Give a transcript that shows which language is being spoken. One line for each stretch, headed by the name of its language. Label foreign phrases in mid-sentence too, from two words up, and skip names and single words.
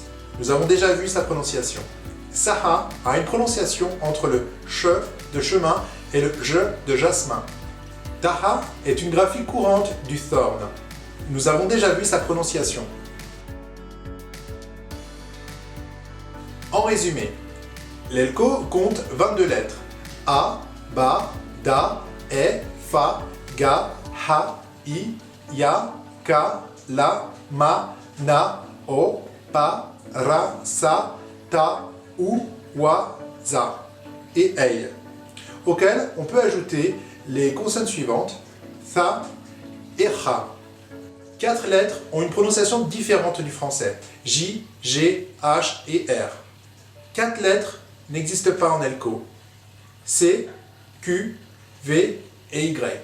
French: Nous avons déjà vu sa prononciation. Saha a une prononciation entre le ch de chemin et le j de jasmin. Taha est une graphie courante du thorn. Nous avons déjà vu sa prononciation. En résumé, l'Elco compte 22 lettres. A, Ba, Da, E, Fa, Ga, Ha, I, Ya, Ka, La, Ma, Na, O, Pa, Ra, Sa, Ta, U, Wa, Za. et ei, auxquels on peut ajouter les consonnes suivantes, tha et ra. 4 lettres ont une prononciation différente du français, J, G, H et R. 4 lettres n'existent pas en elko, C, Q, V et Y.